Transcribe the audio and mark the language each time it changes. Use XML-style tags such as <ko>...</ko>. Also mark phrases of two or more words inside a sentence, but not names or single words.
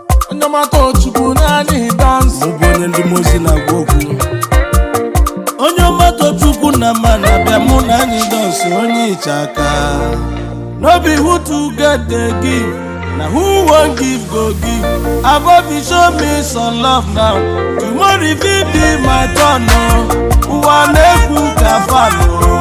<ig>Onye ọma too Chukwu na anyị dance. Mụ bụ onye ndị mmụọ ozi na-agwa okwu. Onye ọma too Chukwu na mma na-abịa, mụ na anyị dance, onye ịchaka.</ig> <pcm>No be who to get dey give, na who wan give go give. Abobi show me some love now. Tomorrow e fit be my turn o.</pcm> <ig>Ụwa na-ekwu ka fan o.</ig>